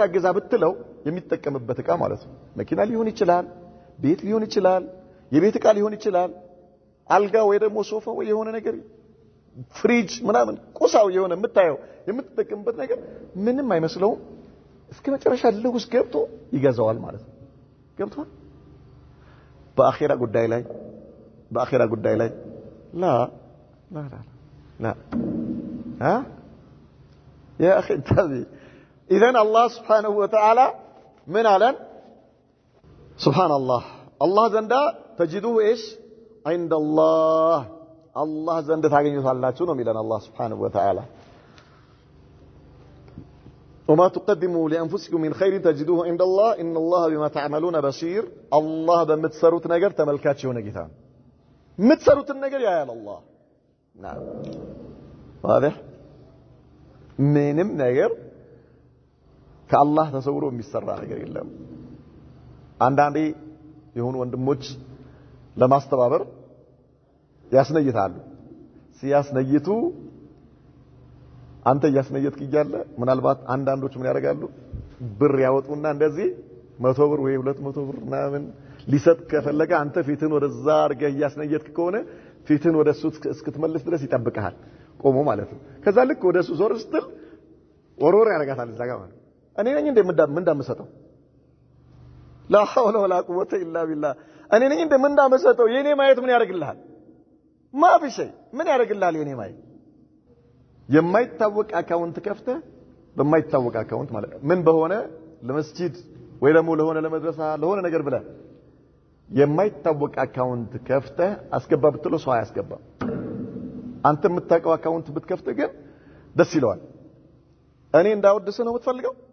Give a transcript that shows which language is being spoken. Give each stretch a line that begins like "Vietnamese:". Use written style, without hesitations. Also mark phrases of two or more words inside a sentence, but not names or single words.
Amharic: ገዛ ብትለው የሚጠቀምበት እቃ ማለት ነው መኪና ሊሆን ይችላል ቤት ሊሆን ይችላል የቤት እቃ ሊሆን ይችላል አልጋ ወይ ደግሞ ሶፋ ወይ የሆነ ነገር ፍሪጅ ምናምን ቁሳው የሆነ የምትጠቀምበት ነገር ምንም አይመስለውም እስከ መጨረሻ ልውስ ገብቶ ይገዛዋል ማለት ነው ገብቷል በአኺራ ጉዳይ ላይ لا
Arabic: ها يا اخي انتبه اذا الله سبحانه وتعالى من علن سبحان الله زندا تجدوه ايش عند الله زندا
Amharic: ታገኙታላችሁ ነው የሚለን
Arabic: الله سبحانه وتعالى وما تقدموا لانفسكم من خير تجدوه عند الله ان الله بما تعملون بصير
Amharic: الله በምትሰሩት ነገር ተመልካች የሆነ ጌታ ነው ምትሰሩትን ነገር ያያል
Arabic: الله نعم واضح
Amharic: ምንም ነገር ከአላህ ተሰውሮ የሚሰራ ነገር የለም አንዳንዴ የሆኑ ወንድሞች ለማስተባበር ያስነይታሉ ሲያስነይቱ አንተ ያስነይትክ ይያለ ምናልባት አንዳንዶች ምን ያደርጋሉ ብር ያወጡና እንደዚህ 100 ብር ወይ 200 ብር ምናምን ሊሰጥ ከፈለገ አንተ ፊትን ወደዛ አርገህ ያስነይትክ ከሆነ ፊትን ወደሱ እስክትመልስ ድረስ ይጠብቀሃል ቆሞ ማለት ነው ከዛ ልክ ወደሱ ዞር ስትል ወሮር ያረጋታል እዛ ጋር እኔ ነኝ እንደምሰጠው
Arabic: لا حول ولا قوه الا بالله
Amharic: እኔ ነኝ እንደምሰጠው የኔ ማየት ምን ያደርግልሃል
Arabic: ما في شيء
Amharic: ምን ያደርግልሃል የኔ ማየት የማይታወቅ አካውንት ከፍተ በማይታወቅ አካውንት ማለት ምን በሆነ ለመስጂድ ወይ ደግሞ ለሆነ ለመድረሳ ለሆነ ነገር ብለ የማይታወቅ አካውንት ከፍተ አስገባ ብትለው ሰው አያስገባ አንተ የምታውቀው አካውንት ብትከፍተ ግን ደስ ይለዋል እኔ እንዳወድስ ነው የምትፈልገው